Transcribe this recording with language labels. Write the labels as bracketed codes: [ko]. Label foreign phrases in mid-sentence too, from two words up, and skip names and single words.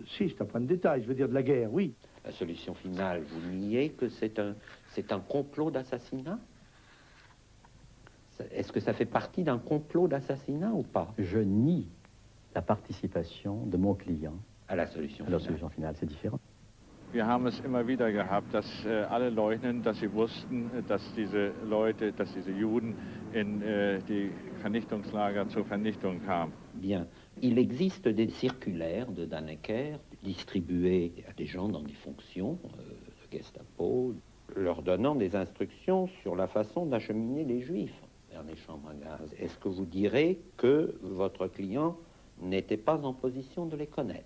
[fr] Si, c'est un point de détail, je veux dire de la guerre, oui. La solution finale, vous niez que c'est un complot d'assassinat? Est-ce que ça fait partie d'un complot d'assassinat ou pas? Je nie la participation de mon client à la solution finale, c'est différent. [de] Wir haben es immer wieder gehabt, dass alle leugnen, dass sie wussten, dass diese Leute, dass diese Juden in die Vernichtungslager zur Vernichtung kamen. [fr] Bien. Il existe des circulaires de Dannecker distribués à des gens dans des fonctions de Gestapo, leur donnant des instructions sur la façon d'acheminer les Juifs vers les chambres à gaz. Est-ce que vous direz que votre client n'était pas en position de les connaître?